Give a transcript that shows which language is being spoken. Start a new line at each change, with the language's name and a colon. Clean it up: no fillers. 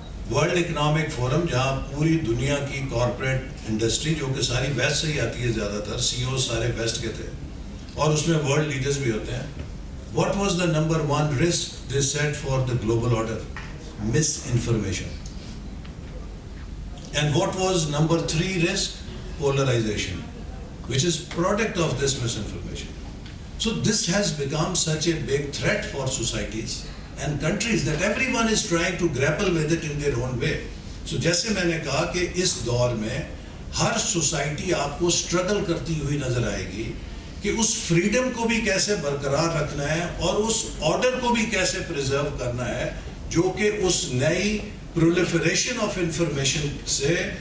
Urdu: World economic forum جہاں پوری دنیا کی کارپوریٹ انڈسٹری، جو کہ ساری ویسٹ سے ہی آتی ہے، زیادہ تر سی او سارے ویسٹ کے تھے، اور اس میں ورلڈ لیڈرز بھی ہوتے ہیں،
English: what was the number 1 risk they said for the global order? Misinformation. And what was number 3 risk? Polarization, which is product of this misinformation. So this has become such a big threat for societies and countries that everyone is trying to grapple with it in their own way.
Urdu: So جیسے میں نے کہا کہ اس دور میں ہر society آپ کو struggle کرتی ہوئی نظر آئے گی کہ اس فریڈم کو بھی کیسے برقرار رکھنا ہے اور اس آرڈر کو بھی کیسے پریزرو کرنا ہے جو کہ اس نئی پرولیفریشن آف انفارمیشن سے